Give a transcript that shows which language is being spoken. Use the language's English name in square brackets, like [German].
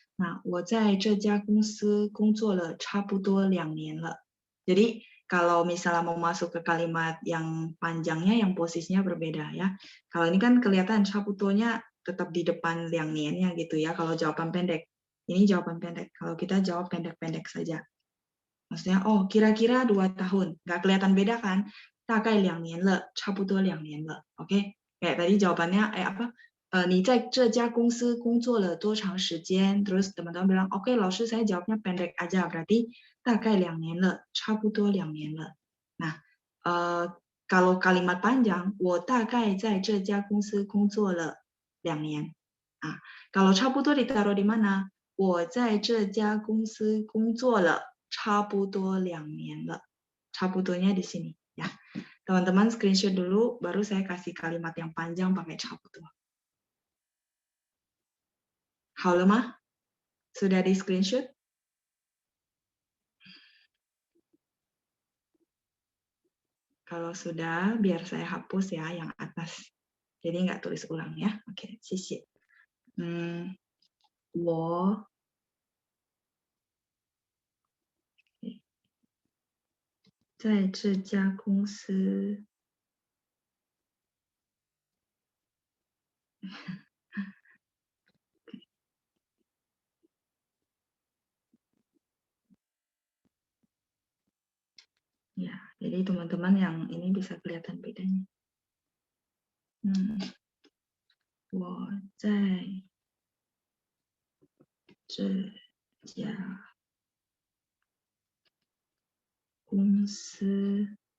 [Chinese] 那我在这家公司工作了差不多2年了。 [Indonesian] Jadi kalau misalnya mau masuk ke kalimat yang panjangnya yang posisinya berbeda ya. Kalau ini kan kelihatan 差不多-nya tetap di depan 2年-nya gitu ya kalau jawaban pendek. Ini jawaban pendek. Kalau kita jawab pendek-pendek saja. Maksudnya, oh kira-kira 2 tahun. Nggak kelihatan beda kan? [Chinese] 大概2年了，差不多2年了。 [Indonesian] Oke? Kayak tadi jawabannya, apa? [Chinese] 你在这家公司工作了多长时间? [Indonesian] Terus teman-teman bilang, oke, 老师 saya jawabnya pendek aja. Berarti [Chinese] 大概2年了，差不多2年了。 Nah, kalau kalimat panjang, 我大概在这家公司工作了2年。 [Indonesian] Nah, kalau 差不多 ditaruh di mana? [Chinese] 我在这家公司工作了差不多2年了。 [Indonesian] 差不多-nya di sini ya. Teman-teman screenshot dulu, baru saya kasih kalimat yang panjang pakai 差不多。 [Chinese] 好了吗？ [Indonesian] Sudah di screenshot? Kalau sudah, biar saya hapus ya yang atas. Jadi nggak tulis ulang ya. Oke, [Chinese] 谢谢。我在这家公司 [Indonesian] ya, jadi teman-teman yang ini bisa kelihatan bedanya. [Chinese] 我在这家公司